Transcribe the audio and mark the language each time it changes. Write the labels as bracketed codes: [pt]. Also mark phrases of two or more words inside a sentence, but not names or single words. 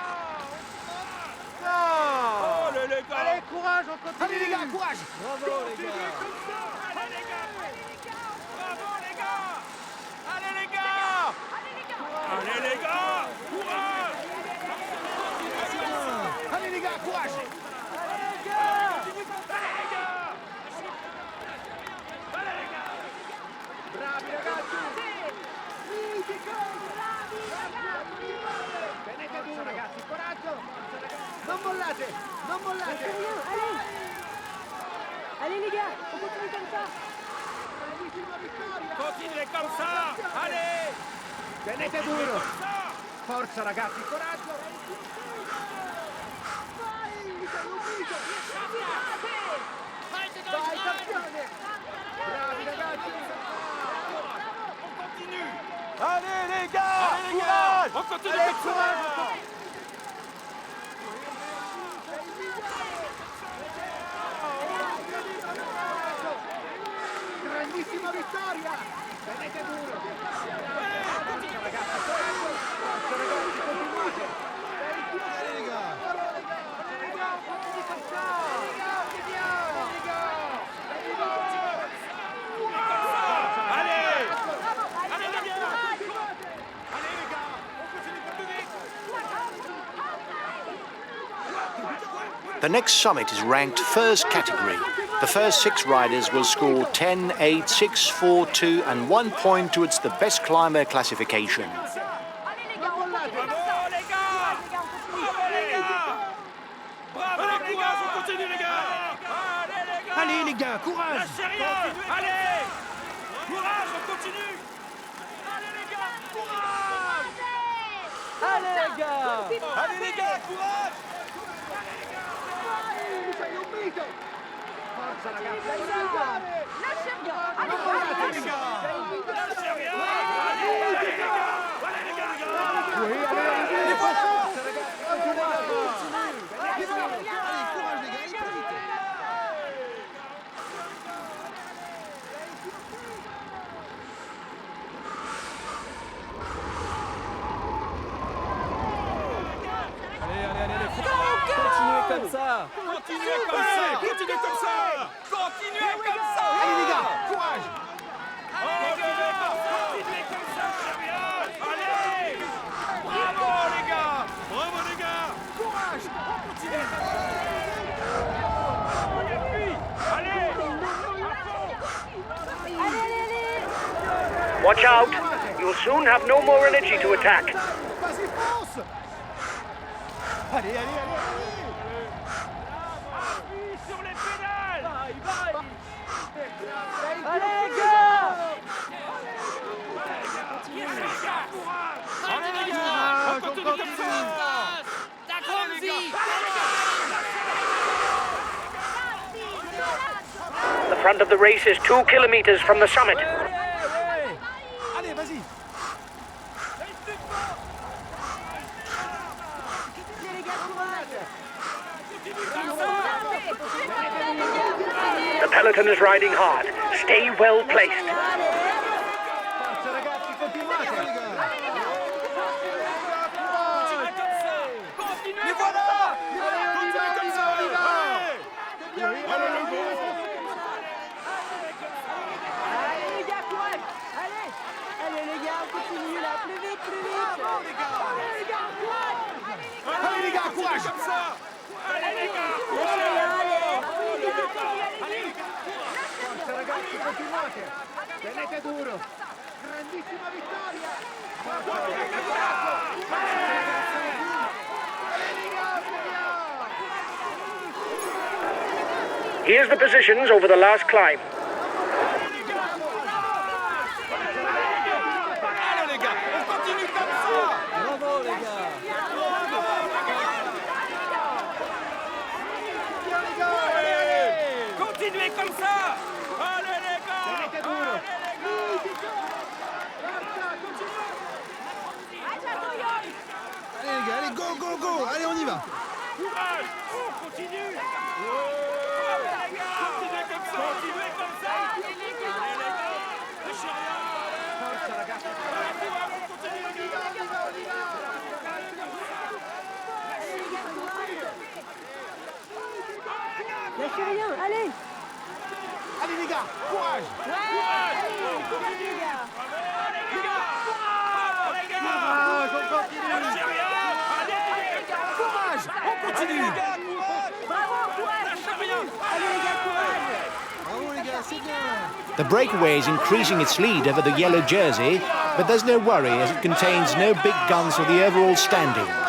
[fr] Allez les gars! Allez, courage, on continue! Allez les gars, courage! Bravo les gars! Allez les gars! Bravo les gars! Allez les gars! Allez les gars! Courage! Allez les gars, courage! [it] Bravi ragazzi! Tenete duro ragazzi, coraggio! Non mollate! [fr] Allez les gars, on continue comme ça. [it] Bravissima vittoria! [fr] Continuez comme ça! Allez! [it] Tenete duro! Forza ragazzi, coraggio! Vai, sei unito! Vai campione! Bravi ragazzi! [fr] On continue! Allez les gars! Allez les gars! On continue Allez, comme ça! [it] Grandissima vittoria! Tenete duro! Forza ragazzi, continuate! [fr] Allez les gars! Allez! Allez les gars! [en] The next summit is ranked first category. The first 6 riders will score 10, 8, 6, 4, 2 and 1 point towards the best climber classification. [fr] Bravo les gars! Bravo les gars! Bravo les gars! On continue les gars! Allez les gars, courage! Lâchez rien! Allez! Courage, on continue! Allez les gars! Courage! Allez les gars! Allez les gars, courage! [it] Sei un mito! Forza ragazzi! [fr] Lâchez rien. [it] Non mollate [fr] les gars! Lâchez rien! Allez les gars! Allez les gars! Oui, allez, [it] forza ragazzi! [fr] Allez, courage les gars, allez plus vite! Allez, continuez comme ça! Continuez comme ça! Continuez comme ça! Continuez comme ça! Allez les gars, courage! Continuez comme ça! Allez! Bravo les gars! Bravo les gars! Courage! Continuez comme ça! Allez! Allez. [en] Watch out! You'll soon have no more energy to attack. [fr] Vas-y, fonce! Allez, allez, allez, Appuie sur les pédales. Allez, les gars! Allez les gars, on continue comme ça. [en] The front of the race is 2 kilometers from the summit. [fr] allez, vas-y! [en] The peloton is riding hard. Stay well placed. [it] Forza ragazzi, continuate! [fr] Les voilà. Continuez comme ça. Allez les gars, courage. Allez. Allez les gars, on continue là. Plus vite, plus vite. Allez les gars, courage. Allez les gars, courage! Comme ça. Allez les gars. [it] Forza ragazzi, continuate! Tenete duro! Grandissima vittoria! [en] Here's the positions over the last climb. [fr] Allez les gars, on continue comme ça. Bravo, les gars! Continuez comme ça. Allez les gars. Tenete duro! Allez les gars, allez, [en] go, go, go! [fr] Allez, on y va! Courage. On continue. Allez les gars. Continuez comme ça. Continuez comme ça. Allez les gars. Lâchez rien. [it] Forza ragazzi! [fr] On continue les gars. Lâchez rien, allez. Allez les gars, courage! Courage les gars. Courage, on continue! Lâchez rien. Allez. Courage! On continue! Bravo, courage. Lâchez rien. Allez les gars, courage. Bravo les gars, c'est bien! [en] The breakaway is increasing its lead over the yellow jersey, but there's no worry as it contains no big guns for the overall standings.